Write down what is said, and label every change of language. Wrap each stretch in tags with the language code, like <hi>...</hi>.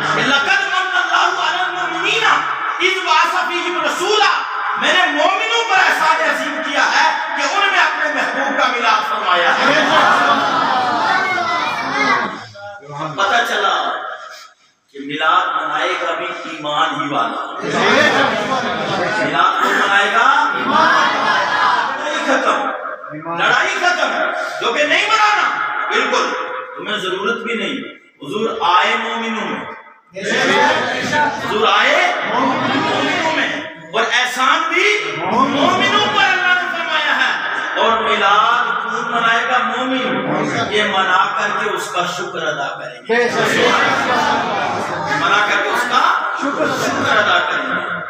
<ar>لقد من اللہ علی المؤمنین اذ بعث فیہم رسولا.</ar> <ur>میں نے مومنوں پر احسان عظیم کیا ہے کہ ان میں اپنے محبوب کا میلاد فرمایا ہے. پتہ چلا کہ میلاد منائے گا بھی ایمان ہی والا. میلاد کون منائے گا؟ لڑائی ختم، لڑائی ختم. جو کہ نہیں منانا بالکل تمہیں ضرورت بھی نہیں. حضور آئے مومنوں میں، حضور آئے مومنوں میں، اور احسان بھی مومنوں پر اللہ نے فرمایا ہے. اور میلاد کون منائے گا؟ مومن. یہ منا کر کے اس کا شکر ادا کریں گے، منا کر کے اس کا شکر ادا کریں گے.</ur>